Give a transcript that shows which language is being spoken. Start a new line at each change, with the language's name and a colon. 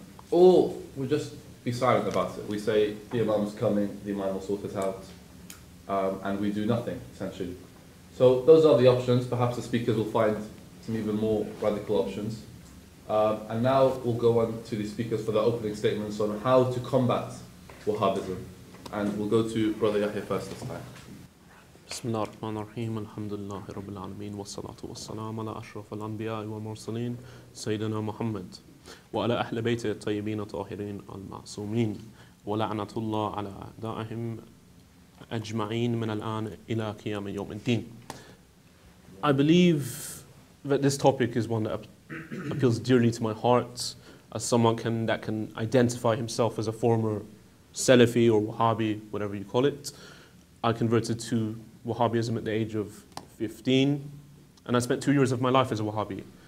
English: Or we just be silent about it. We say, the Imam's coming, the Imam will sort it out, and we do nothing, essentially. So those are the options. Perhaps the speakers will find some even more radical options. And now we'll go on to the speakers for their opening statements on how to combat Wahhabism. And we'll go to Brother Yahya first this time.
Arabic: بسم الله الرحمن الرحيم الحمد لله رب العالمين والصلاة والسلام على أشرف الأنبياء والمرسلين سيدنا محمد وعلى أهل بيته الطيبين الطاهرين المعصومين ولعنة الله على أعدائهم أجمعين من الآن إلى قيام يوم الدين.
English: I believe that this topic is one that appeals dearly to my heart as someone that can identify himself as a former Salafi or Wahhabi, whatever you call it. I converted to Wahhabism at the age of 15, and I spent 2 years of my life as a Wahhabi.